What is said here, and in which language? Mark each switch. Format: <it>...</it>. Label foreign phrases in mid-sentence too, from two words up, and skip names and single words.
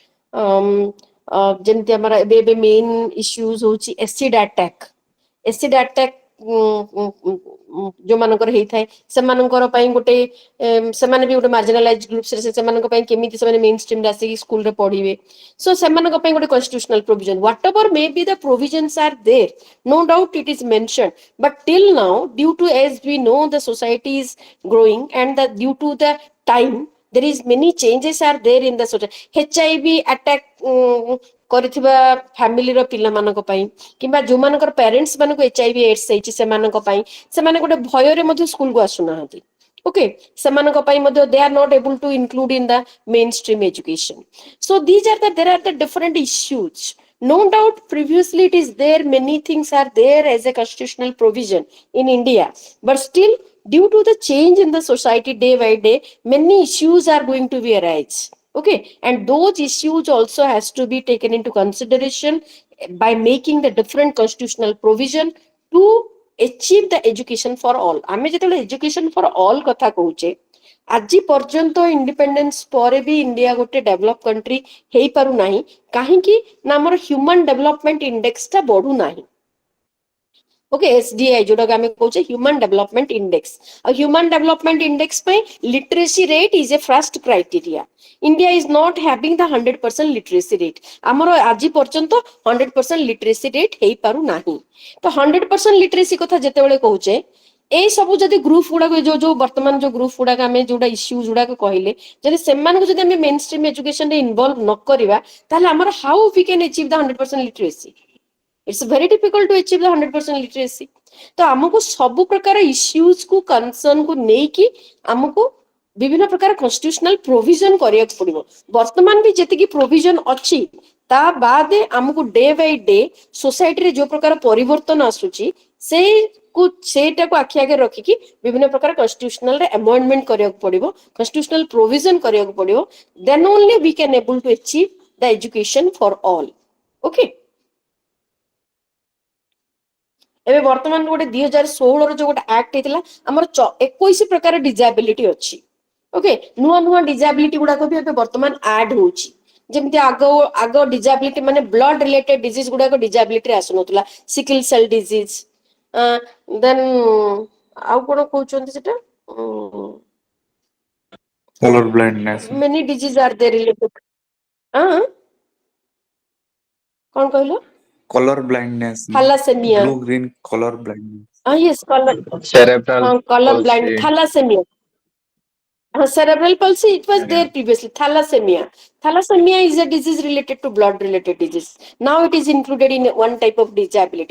<or>ଯେମିତି ଆମର ଏବେ ଏବେ</or> <en>main issues</en> <or>ହଉଛି</or> <en>acid attack</en> <or>ଯୋଉମାନଙ୍କର ହେଇଥାଏ ସେମାନଙ୍କର ପାଇଁ ଗୋଟେ ସେମାନେ ବି ଗୋଟେ</or> <en>marginalized groups</en> <or>ରେ ସେମାନଙ୍କ ପାଇଁ କେମିତି ସେମାନେ</or> <en>main stream</en> <or>ରେ ଆସିକି ସ୍କୁଲ ରେ ପଢିବେ so ସେମାନଙ୍କ ପାଇଁ ଗୋଟେ</or> <en>constitutional provision whatever may be the provisions are there no doubt it is mentioned but till now due to as we know the society is growing and due to the time there is many changes are there in the society HIV attack</en> <or>କରିଥିବା ଫ୍ୟାମିଲିର ପିଲାମାନଙ୍କ ପାଇଁ କିମ୍ବା ଯୋଉମାନଙ୍କର ପ୍ୟାରେଣ୍ଟସ୍ ମାନଙ୍କୁ HIV AIDS ହେଇଛି ସେମାନଙ୍କ ପାଇଁ ସେମାନେ ଗୋଟେ ଭୟରେ ମଧ୍ୟ ସ୍କୁଲକୁ ଆସୁନାହାନ୍ତି okay ସେମାନଙ୍କ ପାଇଁ ମଧ୍ୟ</or> <en>they are not able to include in the mainstream education so there are the different issues no doubt previously it is there many things are there as a constitutional provision in India but still due to the change in the society day by day many issues are going to be arise okay and those issues also has to be taken into consideration by making the different constitutional provision to achieve the education for all</en> <or>ଆମେ ଯେତେବେଳେ</or> <en>education for all</en> <or>କଥା କହୁଛେ ଆଜି ପର୍ଯ୍ୟନ୍ତ ଇଣ୍ଡିପେଣ୍ଡେନ୍ସ ପରେ ବି ଇଣ୍ଡିଆ ଗୋଟେ</or> <en>develop country</en> <or>ହେଇପାରୁନାହିଁ କାହିଁକି ନା ଆମର</or> <en>human development index-ta</en> <or>ବଢୁନାହିଁ okay SDI ଯୋଉଟାକୁ ଆମେ କହୁଛେ</or> <en>human development index</en> <or>ଆଉ</or> <en>human development index</en> <or>ପାଇଁ</or> <en>literacy rate is a first criteria India is not having the 100% literacy rate</en> <or>ଆମର ଆଜି ପର୍ଯ୍ୟନ୍ତ</or> <en>100% literacy rate</en> <or>ହେଇପାରୁ ନାହିଁ ତ 100% literacy କଥା ଯେତେବେଳେ କହୁଛେ ଏଇ ସବୁ ଯଦି ଗ୍ରୁପ ଗୁଡାକ ଯୋଉ ବର୍ତ୍ତମାନ ଯୋଉ ଗ୍ରୁପ ଗୁଡାକ ଆମେ ଯୋଉଟା ଇସ୍ୟୁଜ ଗୁଡାକ କହିଲେ ଯଦି ସେମାନଙ୍କୁ ଯଦି ଆମେ</or> <en>main stream education</en> <or>ରେ ଇନଭଲ୍ଭ ନ କରିବା ତାହେଲେ ଆମର</or> <en>how we can achieve the 100% literacy it's very difficult to achieve the 100% literacy</en> <or>ତ ଆମକୁ ସବୁ ପ୍ରକାର ଇସ୍ୟୁଜ କୁ କନସର୍ନ କୁ ନେଇକି ଆମକୁ ବିଭିନ୍ନ ପ୍ରକାର</or> <en>constitutional provision</en> <or>କରିବାକୁ ପଡିବ ବର୍ତ୍ତମାନ ବି ଯେତିକି ପ୍ରୋଭିଜନ ଅଛି ତା ବାଦେ ଆମକୁ</or> <en>day by day society-re</en> <or>ଯୋଉ ପ୍ରକାର ପରିବର୍ତ୍ତନ ଆସୁଛି ସେଇଟାକୁ ଆଖି ଆଗରେ ରଖିକି ବିଭିନ୍ନ ପ୍ରକାର କନଷ୍ଟିଟ୍ୟୁସନାଲ ରେ ଆମେଣ୍ଡମେଣ୍ଟ କରିବାକୁ ପଡିବ</or> <en>constitutional provision</en> <or>କରିବାକୁ ପଡିବ</or> <en>then only we can able to achieve the education for all okay</en> <or>ଏବେ ବର୍ତ୍ତମାନ ଗୋଟେ 2016 ର ଯୋଉ ଗୋଟେ ଆକ୍ଟ ହେଇଥିଲା ଆମର 21 ପ୍ରକାର ଡିଜାବିଲିଟି ଅଛି। ଓକେ, ନୂଆ ନୂଆ ଡିଜାବିଲିଟି ଗୁଡାକ ବି ଏବେ ବର୍ତ୍ତମାନ ଆଡ ହଉଛି। ଯେମିତି ଆଗ ଡିଜାବିଲିଟି ମାନେ</or> <en>blood related disease</en> <or>ଗୁଡାକ ଡିଜାବିଲିଟିରେ ଆସୁନଥିଲା।</or> <en>sickle cell disease,</en> <or>ଦେନ୍ ଆଉ କଣ କହୁଛନ୍ତି ସେଟା</or> <en>color blindness, many diseases are there related.</en> <or>କଣ କହିଲ?</or> <en>color blindness, Thalassemia. blue green color blindness. Yes, color. Cerebral Color blind. palsy. Thalassemia. Cerebral palsy, it was there previously. Thalassemia. Thalassemia is a disease related to blood related disease. Now it is included in one type of disability.</en>